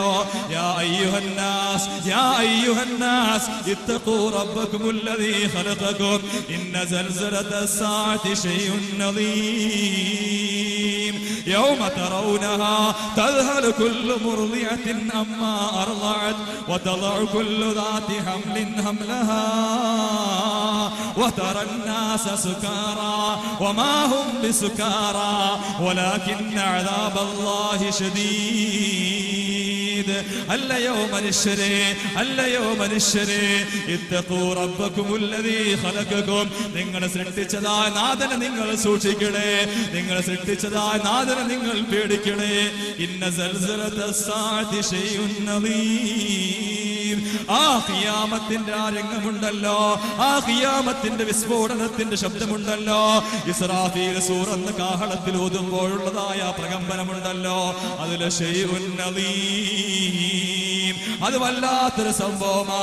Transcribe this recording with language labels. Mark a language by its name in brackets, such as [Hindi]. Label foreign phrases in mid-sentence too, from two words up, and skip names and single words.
[Arabic] يا أيها الناس يا أيها الناس اتقوا ربكم الذي خلقكم إن زلزلة الساعة شيء عظيم يوم ترونها تذهل كل مرضعة عما أرضعت وتضع كل ذات حمل حملها وترى الناس سكارى وما هم بسكارى ولكن عذاب الله شديد [Malayalam] അല്ലയോ മനുഷ്യരെ [Arabic] اتقوا ربكم الذي خلقكم [Malayalam] നിങ്ങളെ സൃഷ്ടിച്ചതായ നാഥനെ നിങ്ങൾ സൂക്ഷിക്കണേ, നിങ്ങളെ സൃഷ്ടിച്ചതായ നാഥനെ നിങ്ങൾ പേടിക്കണേ. [Arabic] إن زلزلة الساعة شيء عظيم [Malayalam] ആ ഖിയാമത്തിന്റെ ആ രംഗമുണ്ടല്ലോ, ആ ഖിയാമത്തിന്റെ വിസ്ഫോടനത്തിന്റെ ശബ്ദമുണ്ടല്ലോ, ഇസ്രാഫീൽ സൂറന്ന കാഹളത്തിൽ ഊതുമ്പോഴുള്ളതായ പ്രകമ്പനമുണ്ടല്ലോ, അതിലെ [Arabic] شيء عظيم [Malayalam] അത് വല്ലാത്തൊരു സംഭവമാ.